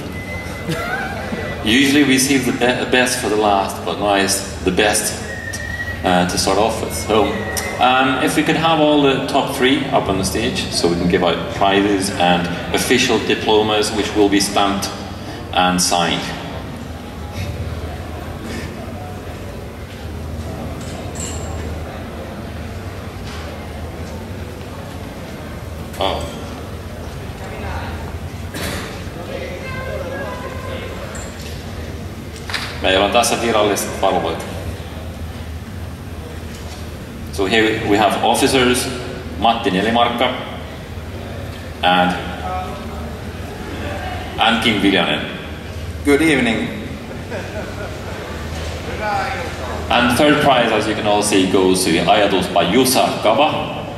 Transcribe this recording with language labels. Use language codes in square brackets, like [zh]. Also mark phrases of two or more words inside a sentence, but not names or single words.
[en] Usually we save the best for the last, but now it's the best to start off with. So, if we could have all the top 3 up on the stage, so we can give out prizes and official diplomas, which will be stamped and signed. Oh. [fi] Meillä on tässä viralliset valvojat. [en] So here we have officers, Matti Nelimarkka and Kim Viljanen. Good evening. And the third prize, as you can all see, goes to Ajatus by Jussa Kaba.